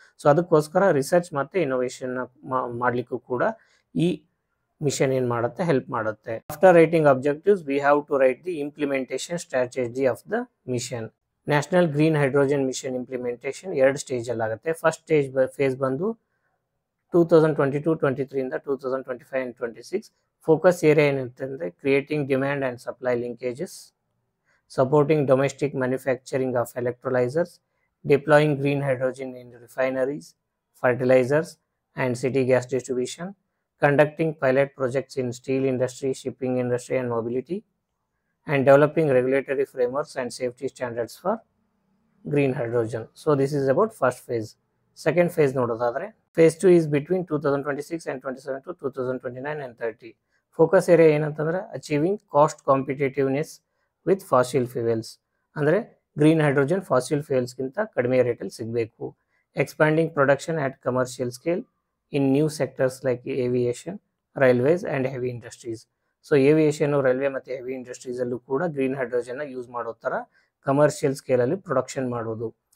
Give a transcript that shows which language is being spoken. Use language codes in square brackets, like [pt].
[kn] So ಅದಕ್ಕೋಸ್ಕರ research ಮತ್ತು ಇನ್ನೋವೇಷನ್ನ ಮಾಡಲಿಕ್ಕೂ ಕೂಡ ಈ ಮಿಷನ್ ಏನು ಮಾಡುತ್ತೆ, ಹೆಲ್ಪ್ ಮಾಡುತ್ತೆ. [en] After writing objectives we have to write the implementation strategy of the mission. [kn] National green hydrogen mission implementation 2 ಸ್ಟೇಜಲ್ಲಿ ಆಗುತ್ತೆ. [en] first phase [kn] ಬಂದು [en] 2022-23 [kn] ಇಂದ [en] 2025 and 26. Focus area [kn] ಏನಂತಂದರೆ [en] Creating demand and supply linkages, supporting domestic manufacturing of electrolyzers, deploying green hydrogen in refineries, fertilizers, and city gas distribution, conducting pilot projects in steel industry, shipping industry, and mobility, and developing regulatory frameworks and safety standards for green hydrogen. So this is about first phase. Second phase [kn] nododadre, [en] phase 2 is between 2026 and 27 to 2029 and 30. Focus area [kn] ಏನಂತಂದ್ರೆ [en] achieving cost competitiveness with fossil fuels. [kn] ಅಂದರೆ green hydrogen fossil ಫ್ಯೂಯಲ್ಸ್ಗಿಂತ ಕಡಿಮೆ ರೇಟಲ್ಲಿ ಸಿಗಬೇಕು. [en] Expanding production at commercial scale in new sectors like aviation, railways and heavy industries. [kn] So ಏವಿಯೇಷನು, railway ಮತ್ತು heavy ಇಂಡಸ್ಟ್ರೀಸಲ್ಲೂ ಕೂಡ green ಹೈಡ್ರೋಜನ್ನ use ಮಾಡೋ ಥರ commercial ಸ್ಕೇಲಲ್ಲಿ production ಮಾಡೋದು.